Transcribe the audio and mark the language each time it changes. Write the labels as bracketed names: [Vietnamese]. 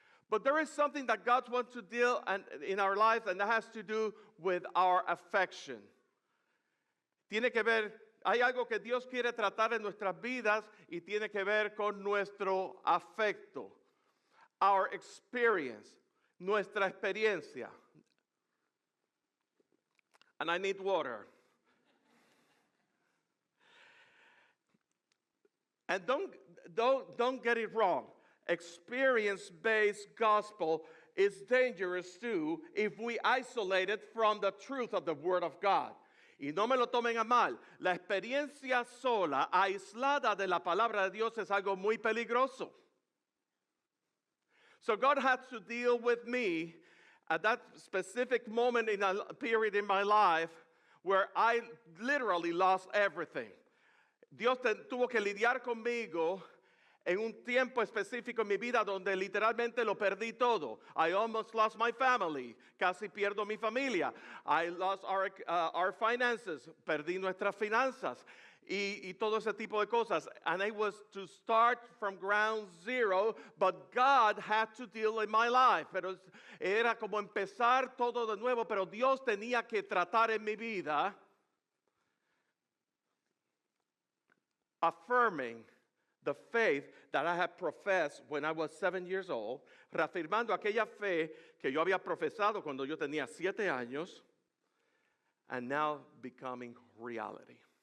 [English] But there is something that God wants to deal in our life, and that has to do with our affection. [Spanish] Tiene que ver, hay algo que Dios quiere tratar en nuestras vidas y tiene que ver con nuestro afecto, [English] our experience, [Spanish] nuestra experiencia. [English] And I need water. And don't get it wrong. Experience-based gospel is dangerous too if we isolate it from the truth of the Word of God. [Spanish] Y no me lo tomen a mal. La experiencia sola, aislada de la palabra de Dios, es algo muy peligroso. [English] So God had to deal with me at that specific moment in a period in my life where I literally lost everything. [Spanish] Dios tuvo que lidiar conmigo en un tiempo específico en mi vida donde literalmente lo perdí todo. [English] I almost lost my family. [Spanish] Casi pierdo mi familia. [English] I lost our finances. [Spanish] Perdí nuestras finanzas. Y todo ese tipo de cosas. [English] And I was to start from ground zero, but God had to deal in my life. [Spanish] Pero era como empezar todo de nuevo, pero Dios tenía que tratar en mi vida, [English] affirming the faith that I had professed when I was 7 years old, [Spanish] reafirmando aquella fe que yo había profesado cuando yo tenía 7 años, [English] and now becoming reality.